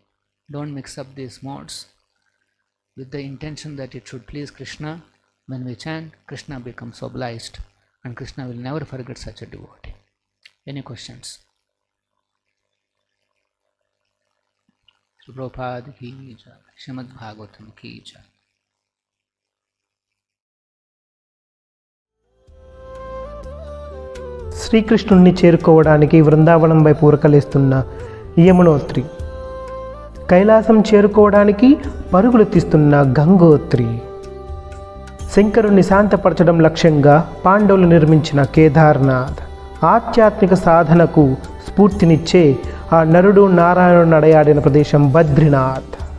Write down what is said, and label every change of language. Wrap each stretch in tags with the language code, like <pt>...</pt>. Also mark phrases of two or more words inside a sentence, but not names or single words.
<en>Don't mix up these modes with the intention that it should please Krishna. When we chant, Krishna becomes obliged, and Krishna will never forget such a devotee. Any questions?</en> <hi>प्रभुपाद की जय, श्रीमद् भागवतम् की जय.</hi> <te>శ్రీకృష్ణుణ్ణి చేరుకోవడానికి బృందావనం వైపు ఉరకలేస్తున్న యమునోత్రి, కైలాసం చేరుకోవడానికి పరుగులు తీస్తున్న గంగోత్రి, శంకరుణ్ణి శాంతపరచడం లక్ష్యంగా పాండవులు నిర్మించిన కేదార్నాథ్, ఆధ్యాత్మిక సాధనకు స్ఫూర్తినిచ్చే ఆ నరుడు నారాయణుడు నడయాడిన ప్రదేశం బద్రీనాథ్.</te>